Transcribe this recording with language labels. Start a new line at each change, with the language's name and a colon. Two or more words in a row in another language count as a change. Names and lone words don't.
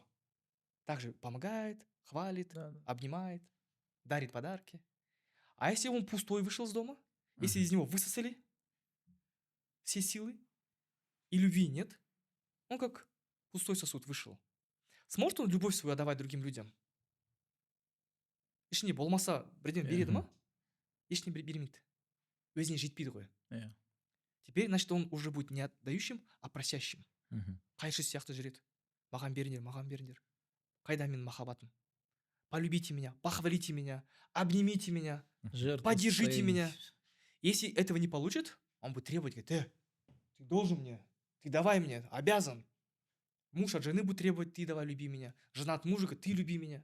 Russian: Также помогает, хвалит, обнимает, дарит подарки. А если он пустой вышел из дома, если из него высосали все силы и любви нет, он как пустой сосуд вышел. Сможет он любовь свою отдавать другим людям?
Kazakh: Ешне болмаса бірден береді ма? Ешне бермейді. Өзіне жетпейді ғой.
Russian: Теперь, значит, он уже будет не отдающим, а просящим. Мгм.
Kazakh: Қайшы сияқты жүреді. Маған беріңдер. Қайда менің махаббатым?
Russian: Полюбите меня, похвалите меня, обнимите меня, поддержите меня. Если этого не получит, он будет требовать, говорит, ты должен мне, ты давай мне, обязан. Муж от жены будет требовать, ты давай люби меня. Жена от мужа говорит, ты люби меня.